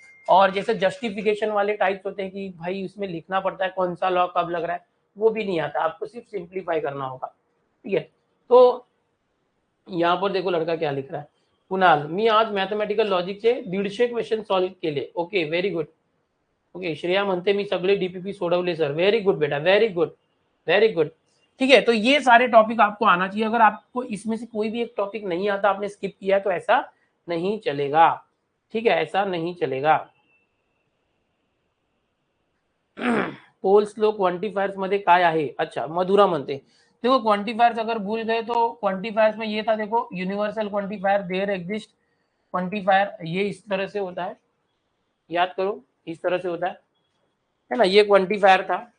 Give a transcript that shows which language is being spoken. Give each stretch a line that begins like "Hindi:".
Hindi: और जैसे जस्टिफिकेशन वाले टाइप्स होते हैं कि भाई उसमें लिखना पड़ता है कौन सा लॉ कब लग रहा है, वो भी नहीं आता, आपको सिर्फ सिंप्लीफाई करना होगा, ठीक है। तो यहाँ पर देखो लड़का क्या लिख रहा है, कुणाल,
Marathi: मी आज मैथमेटिकल लॉजिकचे 150 क्वेश्चन सॉल्व केले।
English: Okay, very good.
Marathi: Okay, Shreya म्हणते मी सगळे डीपीपी सोडवले सर।
English: Very good बेटा, very good, very good.
Hindi: ठीक है, तो ये सारे टॉपिक आपको आना चाहिए। अगर आपको इसमें से कोई भी एक टॉपिक नहीं आता, आपने स्किप किया, तो ऐसा नहीं चलेगा, ठीक है, ऐसा नहीं चलेगा।
Marathi: पोल्स लो क्वांटिफायर्स मध्ये काय आहे?
Hindi: अच्छा, मधुरा म्हणते देखो क्वांटिफायर्स अगर भूल गए तो क्वांटिफायर्स में ये था, देखो universal quantifier, there exist quantifier, ये इस तरह से होता है, याद करो इस तरह से होता है ना, ये क्वांटिफायर था।